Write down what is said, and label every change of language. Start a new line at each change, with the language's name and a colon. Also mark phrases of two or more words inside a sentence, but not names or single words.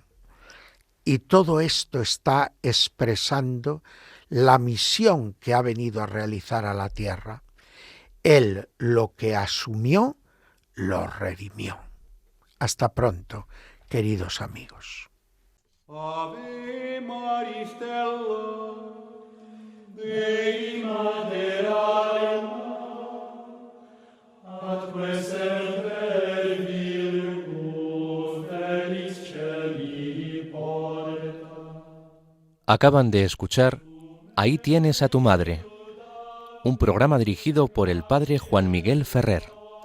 Spanish: Y todo esto está expresando la misión que ha venido a realizar a la tierra. Él lo que asumió, lo redimió. Hasta pronto, queridos amigos.
Latin: Ave Maris Stella, Dei Materalem, atque semper Virgo felis celi porta.
Spanish: Acaban de escuchar Ahí tienes a tu madre, un programa dirigido por el padre Juan Miguel Ferrer.